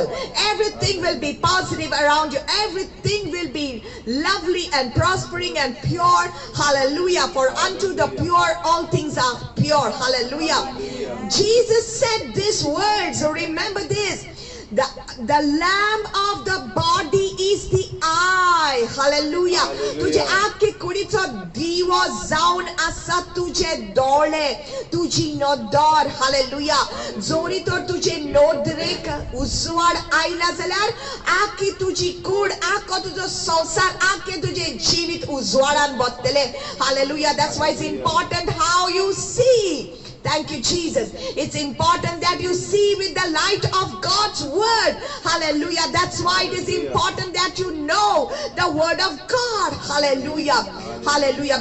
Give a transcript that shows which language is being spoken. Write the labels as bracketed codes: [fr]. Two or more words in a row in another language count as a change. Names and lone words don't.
[en] Everything will be positive around you. Everything will be lovely and prospering and pure. Hallelujah. For unto the pure all things are pure. Hallelujah. Jesus said these words. So remember this. The lamp of the body is the eye. [kok] Hallelujah. तुझे आँख के जोडीचो दिवो जावन आसा तुजे दोळे, तुजी नोदर, हालेलुया. जोडी तर तुजे नोदरेक उजवाड आयला जाल्यार आखी तुजी कूड, आखो तुजो संसार, आखे तुजे जीवित उजवाडान बसतले. [en] Hallelujah. That's why it's important how you see. Thank you, Jesus. It's important that you see with the light of God's word. Hallelujah. That's why it is important that you know the word of God. Hallelujah. Hallelujah.